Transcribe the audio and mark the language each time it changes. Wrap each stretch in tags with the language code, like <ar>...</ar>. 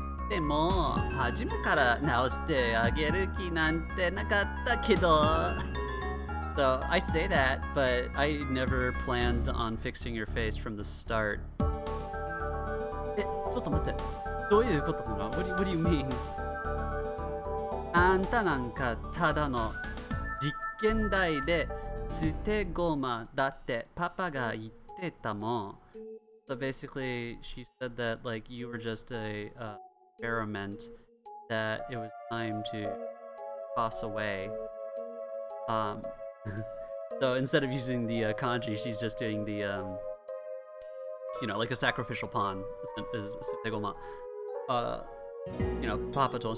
<ja>でも初めから直してあげる気なんてなかったけど</ja> <en>So I say that, but I never planned on fixing your face from the start.</en> <ja>ちょっと待って、どういうことかな?</ja> <en>What do you mean?</en> <ja>あんたなんかただの実験台でつてごまだってパパが言ってたもん.</ja> <en>So basically, she said that like you were just a experiment that it was time to toss away. So instead of using the kanji, she's just doing the you know, like a sacrificial pawn. Is sutegoma. You know, Papa told.</en>